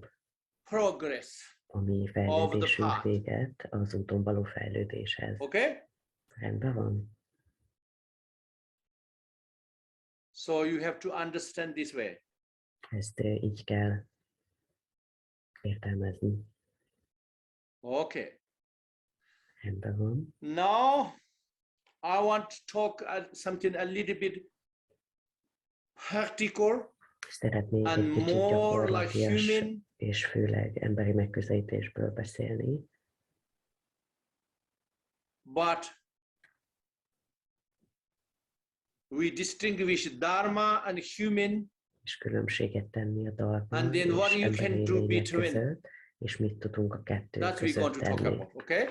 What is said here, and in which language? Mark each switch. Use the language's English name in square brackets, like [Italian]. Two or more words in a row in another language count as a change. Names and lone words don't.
[English] progress. [Hungarian] a mi [English] the [Hungarian] fejlődésünk [English] path. [Hungarian] véget az úton való fejlődéshez. [English] Okay? [Hungarian] Rendben van. [English] So you have to understand this way. [Hungarian] Ezt így kell értelmezni. [English] Okay. [Hungarian] Rendben van. [English] Now I want to talk something a little bit practical [Hungarian] Szeretnék [English] and [Hungarian] egy kicsit [English] more like [Hungarian] gyakorlatias [English] human. [Hungarian] és főleg emberi megközelítésből beszélni, [English] But we distinguish Dharma and human, [Hungarian] és különbséget tenni a Dharma [English] and then what [Hungarian] és [English] you can [Hungarian] emberi [English] do [Hungarian] lények [English] between. [Hungarian] között, és mit tudunk a kettő [English] That we're going [Hungarian] között [English] to talk [Hungarian] tenni. [English] about, okay?